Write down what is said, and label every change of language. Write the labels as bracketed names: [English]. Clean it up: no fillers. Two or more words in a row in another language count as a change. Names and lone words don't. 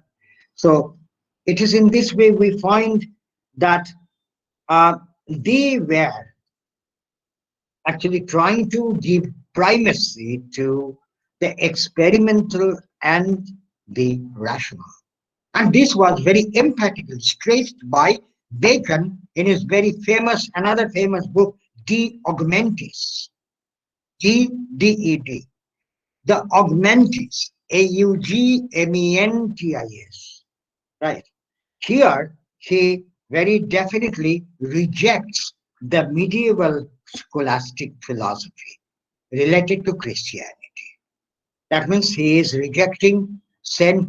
[English] So it is in this way we find that they were actually trying to give primacy to the experimental and the rational. And this was very emphatically stressed by Bacon in his very famous, another famous book, De Augmentis. D-D-E-D. The Augmentis, A-U-G-M-E-N-T-I-S. Right. Here, he very definitely rejects the medieval scholastic philosophy related to Christianity. That means he is rejecting St.